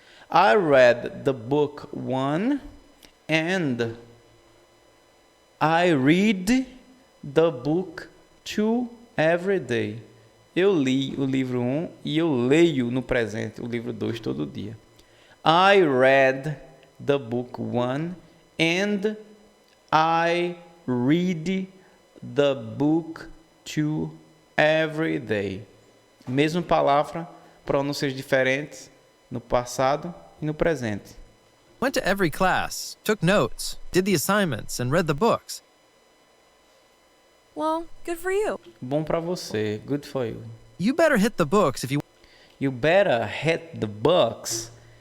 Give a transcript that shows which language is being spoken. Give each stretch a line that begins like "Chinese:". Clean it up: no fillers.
English: I read the book 1 and I read the book 2 every day.
Portuguese: Eu li o livro 1 e eu leio no presente o livro 2 todo dia.
English: I read the book 1 and I read the book 2 every day.
Portuguese: Mesma palavra, pronúncias diferentes no passado e no presente.
English: Went to every class, took notes, did the assignments, and read the books. Well, good for you.
Portuguese: Bom para você.
English: Good for you. You better hit the books if you You better hit the books.